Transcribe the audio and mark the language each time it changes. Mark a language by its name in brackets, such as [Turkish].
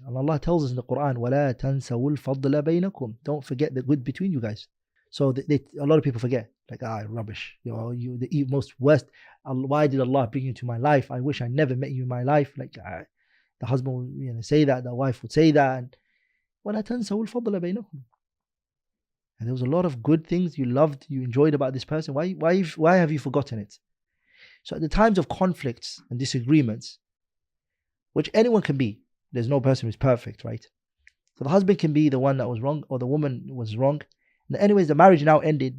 [English] And Allah tells us in the Quran, [Arabic] وَلَا تَنْسَوُا الْفَضْلَ بَيْنَكُمْ. [English] Don't forget the good between you guys. So a lot of people forget. Like, rubbish. The most worst. Why did Allah bring you into my life? I wish I never met you in my life. Like, the husband would say that, the wife would say that. [Arabic] And وَلَا تَنْسَوُا الْفَضْلَ بَيْنَكُمْ. [English] And there was a lot of good things you loved, you enjoyed about this person. Why have you forgotten it? So at the times of conflicts and disagreements, which anyone can be, there's no person who's perfect, right? So the husband can be the one that was wrong, or the woman was wrong. And anyways, the marriage now ended.